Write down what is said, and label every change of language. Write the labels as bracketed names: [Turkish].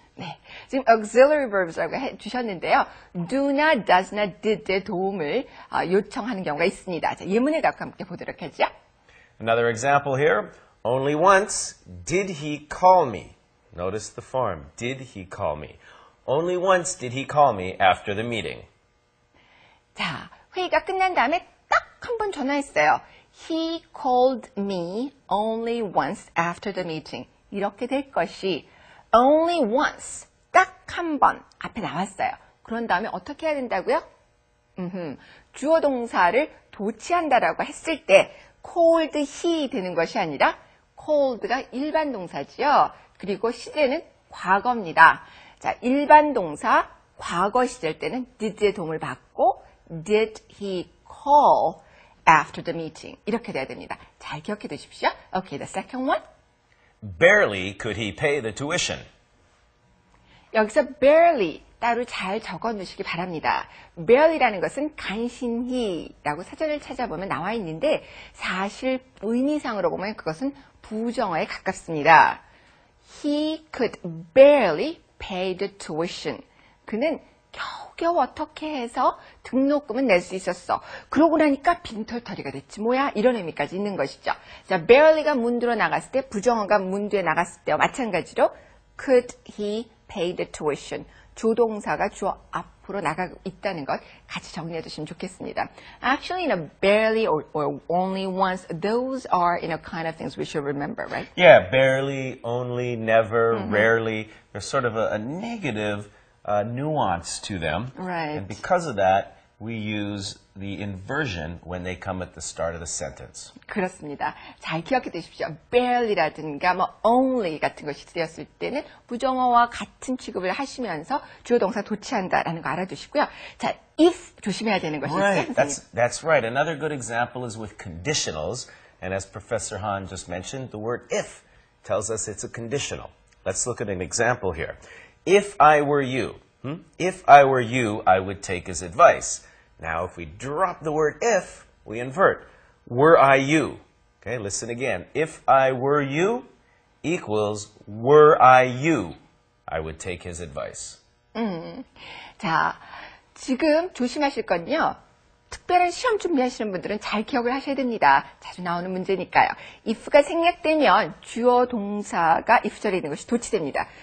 [Korean] 네, 지금 auxiliary verbs라고 해주셨는데요. do나, does나, did의 도움을 요청하는 경우가 있습니다. 자, 예문을 갖고 함께 보도록 하죠. [English] Another example here. Only once did he call me. Notice the form. Did he call me? Only once did he call me after the meeting. [Korean] 자, 회의가 끝난 다음에 딱 한 번 전화했어요. [English] He called me only once after the meeting. [Korean] 이렇게 될 것이 only once, 딱 한 번 앞에 나왔어요. 그런 다음에 어떻게 해야 된다고요? 주어 동사를 도치한다라고 했을 때 called he 되는 것이 아니라 called가 일반 동사지요. 그리고 시제는 과거입니다. 자, 일반 동사 과거 시절 때는 did의 도움을 받고 [English] did he call after the meeting [Korean] 이렇게 돼야 됩니다. 잘 기억해 두십시오. [English] Okay, the second one. Barely could he pay the tuition. [Korean] 여기서 barely 따로 잘 적어 놓으시기 바랍니다. barely라는 것은 간신히라고 사전을 찾아보면 나와 있는데 사실 의미상으로 보면 그것은 부정어에 가깝습니다. [English] He could barely pay the tuition. [Korean] 그는 겨우겨우 어떻게 해서 등록금은 낼 수 있었어. 그러고 나니까 빈털터리가 됐지 뭐야 이런 의미까지 있는 것이죠. 자, barely가 문들어 나갔을 때 부정어가 문뒤에 나갔을 때와 마찬가지로 [English] could he pay the tuition. [Korean] 조동사가 주어 앞으로 나가고 있다는 것 같이 정리해 두시면 좋겠습니다. [English] Actually, barely or only once, those are kind of things we should remember, right? Yeah, barely, only, never, rarely. There's sort of a negative nuance to them. Right. And because of that, we use the inversion when they come at the start of the sentence. [Korean] 그렇습니다. 잘 기억해 두십시오. barely라든가 only 같은 것이 되었을 때는 부정어와 같은 취급을 하시면서 주어 동사 도치한다라는 거 알아두시고요. 자, if 조심해야 되는 것이 [English] Right, [Korean] 있어요. [English] that's right. Another good example is with conditionals. And as Professor Han just mentioned, the word if tells us it's a conditional. Let's look at an example here. If I were you, if I were you, I would take his advice. Now, if we drop the word if, we invert. Were I you? Okay, listen again. If I were you equals were I you, I would take his advice. [Korean] 자, 지금 조심하실 건요. 특별한 시험 준비하시는 분들은 잘 기억을 하셔야 됩니다. 자주 나오는 문제니까요. if가 생략되면 주어 동사가 if절에 있는 것이 도치됩니다.